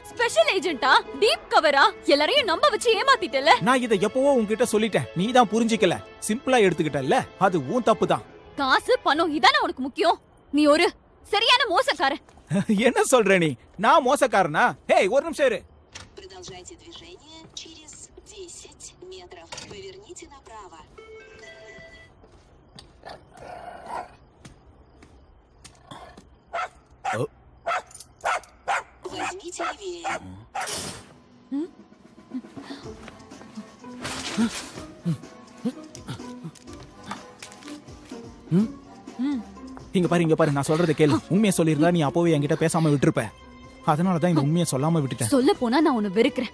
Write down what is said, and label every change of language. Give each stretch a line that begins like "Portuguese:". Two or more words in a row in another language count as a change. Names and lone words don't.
English: special agent, deep cover,
Tamil: எல்லாரையும் நம்ப வச்சு ஏமாத்திட்டல. நான் இதை எப்பவோ உன்கிட்ட சொல்லிட்டேன், நீ தான் புரிஞ்சிக்கல, சிம்பிளா எடுத்துக்கிட்டல்ல, அது உன் தப்பு தான். காசு பணம் இதானே உனக்கு முக்கியம். நீ ஒரு சரியான மோசக்காரன். என்ன சொல்ற நீ? நான் மோசக்காரனா? ஹேய் ஒரு நிமிஷம் இரு.
Russian: Продолжайте движение через 10 метров. Поверните направо. Возьмите левее.
Tamil: இங்க பாரு, இங்க பாரு, நான் சொல்றதை கேளு. உண்மையை சொல்லிருந்தா நீ அப்பவே என்கிட்ட பேசாம விட்டுருப்ப. அதனாலதான் இந்த உண்மையை சொல்லாம விட்டுட்டேன். சொல்ல போனா நான் உன்னை வெறுக்கிறேன்.